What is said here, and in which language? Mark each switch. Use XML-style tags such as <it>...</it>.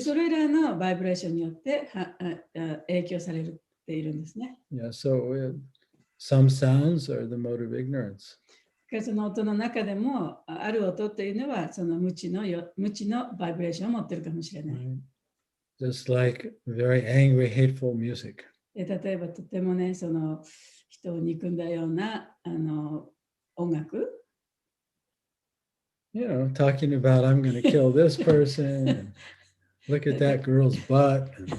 <ja>それらのバイブレーションによって影響されているんですね。</ja> <en>Yeah, so some sounds are the mode of ignorance.</en> <ja>その音の中でもある音というのはその無知のバイブレーションを持っているかもしれない。</ja> <en>Right? Just like very angry, hateful music.</en> <ja>例えばとてもね、その人を憎んだような音楽。</ja> <en>You know, talking about I'm going to kill this person, and look at that girl's butt.</en>